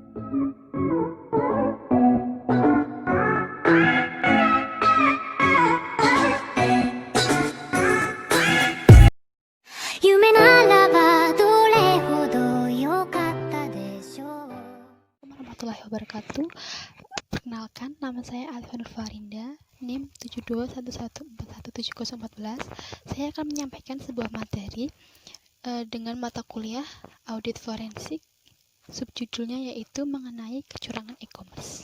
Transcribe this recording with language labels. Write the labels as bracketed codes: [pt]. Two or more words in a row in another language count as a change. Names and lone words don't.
[ja] 夢ならばどれほど良かったでしょう。 [ar] ورحمة الله وبركاته. [id] Perkenalkan, nama saya Alfa Nurfarinda, NIM 7211417014. Saya akan menyampaikan sebuah materi dengan mata kuliah audit forensik. Subjudulnya yaitu mengenai kecurangan e-commerce.